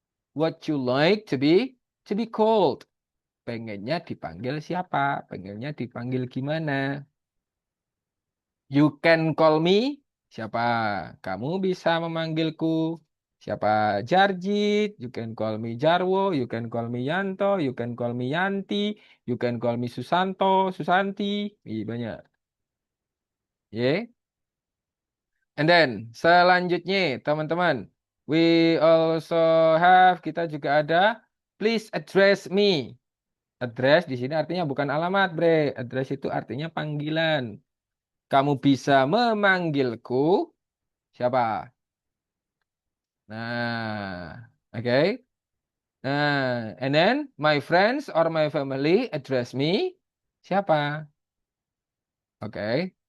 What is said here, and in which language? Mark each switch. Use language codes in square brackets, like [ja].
[en] What you like to be called? [id] Pengennya dipanggil siapa? Pengennya dipanggil gimana? [en] You can call me. [id] Siapa? Kamu bisa memanggilku. Siapa? Jarjit. [en] You can call me Jarwo. You can call me Yanto. You can call me Yanti. You can call me Susanto. Susanti. [id] Ih, banyak. [en] Yeah. And then, [id] selanjutnya, teman-teman. [en] We also have, [id] kita juga ada, [en] please address me. [id] Address di sini artinya bukan alamat, bre. Address itu artinya panggilan. Kamu bisa memanggilku siapa? [en] Nah, oke. Nah, and then my friends or my family address me [id] siapa? [en] Oke.